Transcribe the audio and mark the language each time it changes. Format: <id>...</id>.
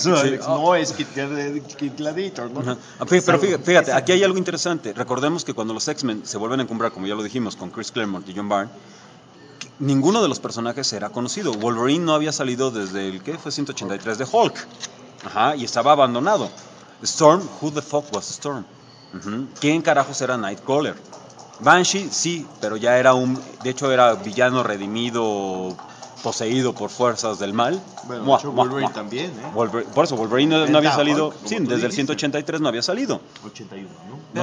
<es>Sí. No es Kid Gladiator, ¿no? Uh-huh. Pero fíjate, aquí hay algo interesante. Recordemos que cuando los X-Men se vuelven a encumbrar, como ya lo dijimos, con Chris Claremont y John Byrne, ninguno de los personajes era conocido. Wolverine no había salido desde el, ¿qué? Fue 183 de Hulk. Ajá, y estaba abandonado.</es> <en>Storm, who the fuck was Storm? Uh-huh.</en> <es>¿Quién carajos era Nightcrawler? Banshee, sí, pero ya era un... De hecho, era villano redimido, poseído por fuerzas del mal. Bueno, mua, de hecho, Wolverine mua. También, ¿eh? Wolverine, por eso, Wolverine no había salido... Hulk, sí, desde el 183 no había salido. 81, ¿no?</es>